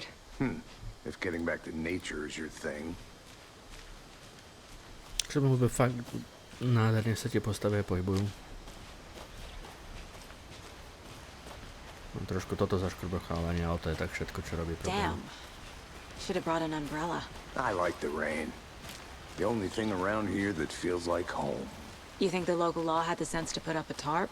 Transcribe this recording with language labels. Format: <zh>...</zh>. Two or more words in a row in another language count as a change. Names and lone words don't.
<en>If getting back to nature is your thing.</en> <cs>Že by fakt nádherně se ti postavy pohybují.</cs> <sk>Mám trošku toto zaškrbochávanie, ale to je tak všetko, čo robí problém.</sk> <en>Damn. Should have brought an umbrella. I like the rain. The only thing around here that feels like home. You think the local law had the sense to put up a tarp?</en>